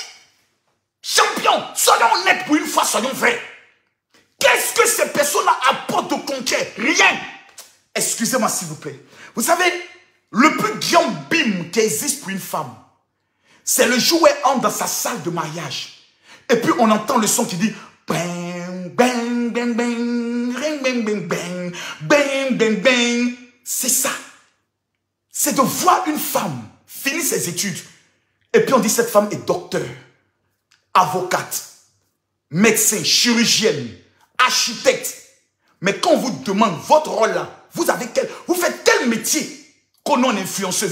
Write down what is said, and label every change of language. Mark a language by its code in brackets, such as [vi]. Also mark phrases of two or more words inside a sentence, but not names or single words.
[fr] Champion, soyons honnêtes pour une fois, soyons vrais. Qu'est-ce que ces personnes-là apportent de concret? Rien. Excusez-moi s'il vous plaît. Vous savez, le plus grand bim qui existe pour une femme, c'est le jour où elle entre dans sa salle de mariage. Et puis on entend le son qui dit bang, bang, bang, bang, ring, bang, bang, bang, bang, bang, bang. C'est ça. C'est de voir une femme finir ses études. Et puis on dit cette femme est docteur, avocate, médecin, chirurgienne, architecte. Mais quand on vous demande votre rôle là, vous faites quel métier qu'on non influenceuse?